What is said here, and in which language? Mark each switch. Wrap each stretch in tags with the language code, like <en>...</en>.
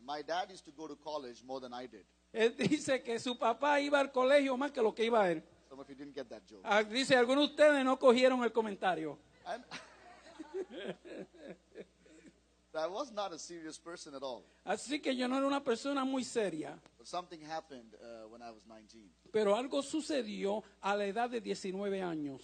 <en>My dad used to go to college more than I did.</en> <es>Él dice que su papá iba al colegio más que lo que iba él.</es> <en>Some of you didn't get that joke.</en> <es>Dice, algunos de ustedes no cogieron el comentario.</es> <en>I was not a serious person at all.</en> <es>Así que yo no era una persona muy seria.</es> <en>But something happened when I was 19.</en> <es>Pero algo sucedió a la edad de 19 años.</es>